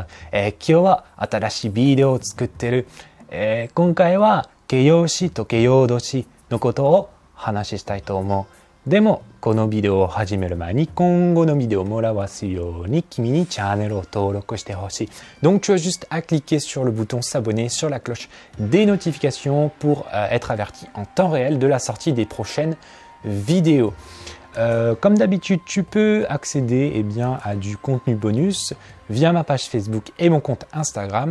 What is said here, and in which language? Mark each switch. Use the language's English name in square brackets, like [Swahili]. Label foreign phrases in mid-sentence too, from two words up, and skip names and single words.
[Japanese] 今日は新しいビデオを作ってる。今回は形容詞と形容動詞のことを話したいと思う。でも、このビデオを始める前に今後のビデオをもらわすように君にチャンネルを登録してほしい。 [French] Donc, tu as juste à cliquer sur le bouton s'abonner, sur la cloche des notifications pour être averti en temps réel de la sortie des prochaines vidéos. Comme d'habitude, tu peux accéder à du contenu bonus via ma page Facebook et mon compte Instagram.